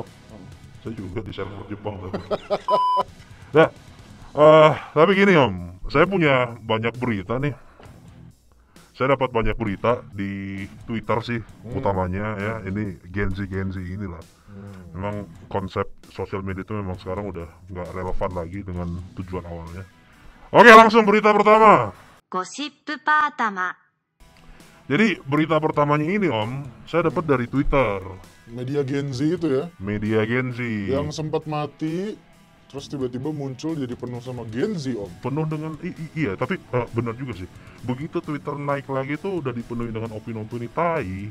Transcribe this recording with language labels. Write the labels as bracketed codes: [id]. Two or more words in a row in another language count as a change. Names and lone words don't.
[id] Saya juga di server Jepang tapi. Nah, tapi gini Om, saya punya banyak berita nih. Saya dapat banyak berita di Twitter sih, utamanya ya. Ini Gen Z inilah. Memang konsep sosial media itu memang sekarang udah nggak relevan lagi dengan tujuan awalnya. Oke, langsung berita pertama. gosip pertama Jadi berita pertamanya ini Om, saya dapat dari Twitter, Media Gen Z itu ya, media Gen Z. yang sempat mati, terus tiba-tiba muncul jadi penuh sama Gen Z Om. Penuh dengan iya, tapi benar juga sih. Begitu Twitter naik lagi tuh udah dipenuhi dengan opini-opini tai.